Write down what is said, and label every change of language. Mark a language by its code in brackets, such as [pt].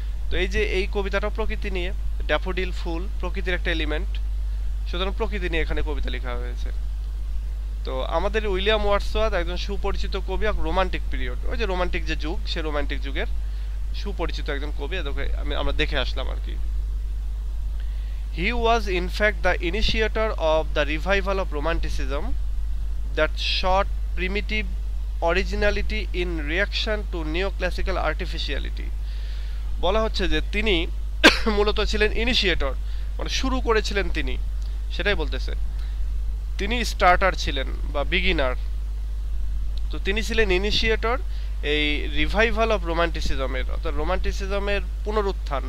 [bn] তো এই যে এই কবিতাটা প্রকৃতি নিয়ে, ড্যাফোডিল ফুল প্রকৃতির একটা এলিমেন্ট, সুতরাং প্রকৃতি নিয়ে এখানে কবিতা লেখা হয়েছে। তো আমাদের উইলিয়াম ওয়ার্ডসওয়ার্থ একজন সুপরিচিত কবি, রোমান্টিক পিরিয়ড, ওই যে রোমান্টিক যে যুগ, সে রোমান্টিক যুগের সুপরিচিত একজন কবি, আমরা দেখে আসলাম আর কি। [en] He was in fact the initiator of the revival of romanticism that sought primitive originality in reaction to neoclassical artificiality. [bn] বলা হচ্ছে যে তিনি মূলত ছিলেন ইনিশিয়েটর, মানে শুরু করেছিলেন তিনি, সেটাই বলতেছে। তিনি স্টার্টার ছিলেন বা বিগিনার। তো তিনি ছিলেন ইনিশিয়েটর এই রিভাইভাল অফ রোমান্টিসিজমের, অর্থাৎ রোমান্টিসিজমের পুনরুত্থান।